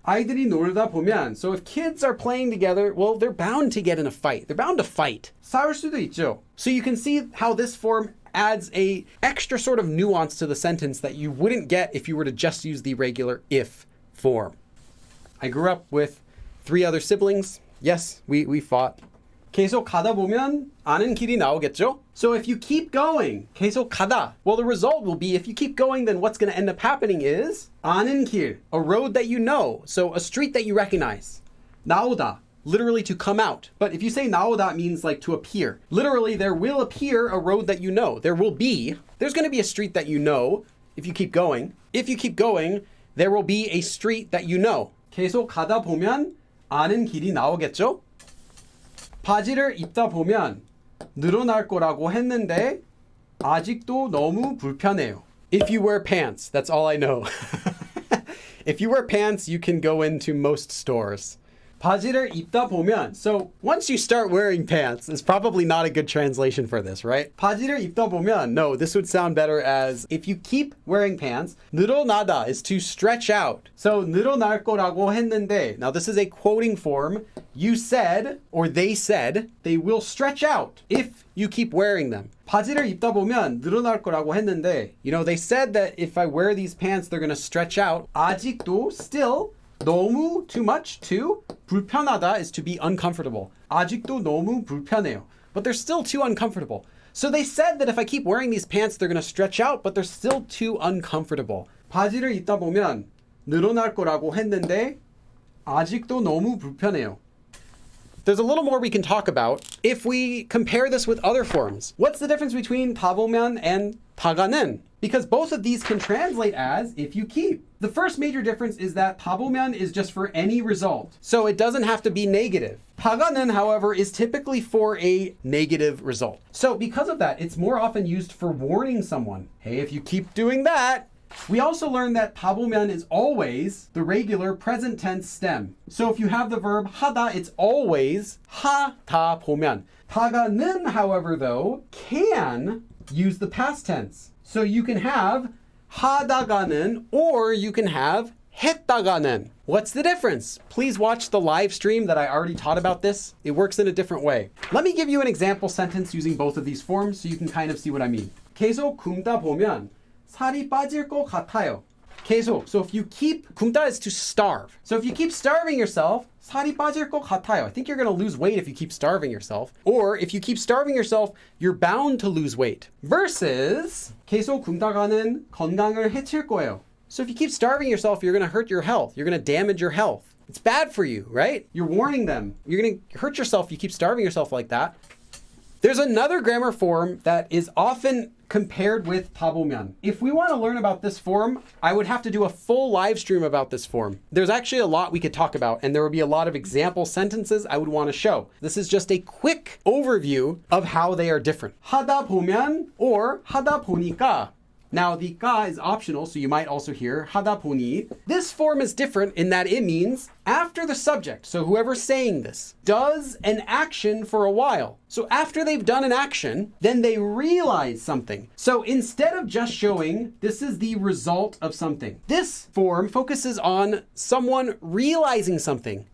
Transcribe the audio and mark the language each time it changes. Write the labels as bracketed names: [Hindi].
[Korean] 아이들이 놀다 보면, [English] so if kids are playing together, well, they're bound to get in a fight. They're bound to fight. [Korean] 싸울 수도 있죠. [English] So you can see how this form adds a extra sort of nuance to the sentence that you wouldn't get if you were to just use the regular if form. I grew up with 3 other siblings. Yes, we fought. [Korean] 계속 가다 보면 아는 길이 나오겠죠? [English] So if you keep going, [Korean] 계속 가다, [English] well, the result will be, if you keep going, then what's going to end up happening is [Korean] 아는 길, [English] a road that you know, so a street that you recognize. 나오다, literally to come out. But if you say 나오다, it means to appear. Literally, there will appear a road that you know. There's going to be a street that you know if you keep going. If you keep going, there will be a street that you know. [Korean] 계속 가다 보면 아는 길이 나오겠죠? 바지를 입다 보면 늘어날 거라고 했는데 아직도 너무 불편해요. [English] If you wear pants, that's all I know. If you wear pants, you can go into most stores. [Korean] 바지를 입다 보면, [English] so once you start wearing pants, it's probably not a good translation for this, right? [Korean] 바지를 입다 보면, [English] no, this would sound better as, if you keep wearing pants, 늘어나다 is to stretch out. So [Korean] 늘어날 거라고 했는데, [English] now this is a quoting form. You said, or they said, they will stretch out if you keep wearing them. [Korean] 바지를 입다 보면 늘어날 거라고 했는데, [English] they said that if I wear these pants, they're going to stretch out. 아직도, still, 너무, too much, too. 불편하다 is to be uncomfortable. [Korean] 아직도 너무 불편해요. [English] But they're still too uncomfortable. So they said that if I keep wearing these pants, they're going to stretch out, but they're still too uncomfortable. [Korean] 바지를 입다 보면 늘어날 거라고 했는데 아직도 너무 불편해요. [English] There's a little more we can talk about if we compare this with other forms. What's the difference between 타보면 and 타가는? Because both of these can translate as if you keep. The first major difference is that 타보면 is just for any result. So it doesn't have to be negative. 타가는, however, is typically for a negative result. So because of that, it's more often used for warning someone. Hey, if you keep doing that. We also learned that 타보면 is always the regular present tense stem. So if you have the verb 하다, it's always 하다 보면. 타가는, however, though, can use the past tense. So you can have 하다가는, or you can have 했다가는. What's the difference? Please watch the live stream that I already taught about this. It works in a different way. Let me give you an example sentence using both of these forms so you can kind of see what I mean. [Korean] 계속 굶다 보면 살이 빠질 것 같아요. 계속. [English] So if you keep, 굶다 is to starve. So if you keep starving yourself, [Korean] 살이 빠질 것 같아요. [English] I think you're going to lose weight if you keep starving yourself. Or if you keep starving yourself, you're bound to lose weight. [Korean] Versus 계속 굶다가는 건강을 해칠 거예요. [English] So if you keep starving yourself, you're going to hurt your health. You're going to damage your health. It's bad for you, right? You're warning them. You're going to hurt yourself if you keep starving yourself like that. There's another grammar form that is often compared with 타보면. If we want to learn about this form, I would have to do a full live stream about this form. There's actually a lot we could talk about, and there would be a lot of example sentences I would want to show. This is just a quick overview of how they are different. [Korean] 하다 보면 or 하다 보니까. [English] Now, the ka is optional, so you might also hear [Korean] 하다 보니. [English] This form is different in that it means after the subject, so whoever's saying this, does an action for a while. So after they've done an action, then they realize something. So instead of just showing this is the result of something, this form focuses on someone realizing something.